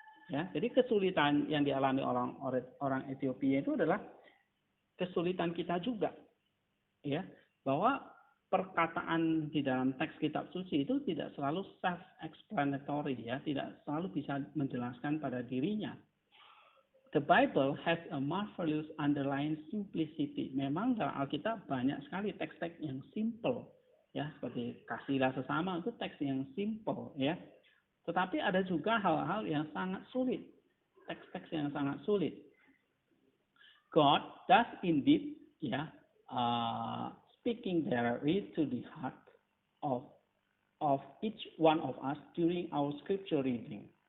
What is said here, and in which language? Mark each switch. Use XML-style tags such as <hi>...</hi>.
<id>Ya, jadi kesulitan yang dialami orang Ethiopia itu adalah kesulitan kita juga. Ya, bahwa perkataan di dalam teks kitab suci itu tidak selalu self-explanatory ya, tidak selalu bisa menjelaskan pada dirinya.</id> <en>The Bible has a marvelous underlying simplicity.</en> <id>Memang dalam Alkitab banyak sekali teks-teks yang simple. Ya, seperti kasihlah sesama itu teks yang simple ya. Tetapi ada juga hal-hal yang sangat sulit. Teks-teks yang sangat sulit.</id> <en>God does indeed ya speaking directly to the heart of each one of us during our scripture reading.</en>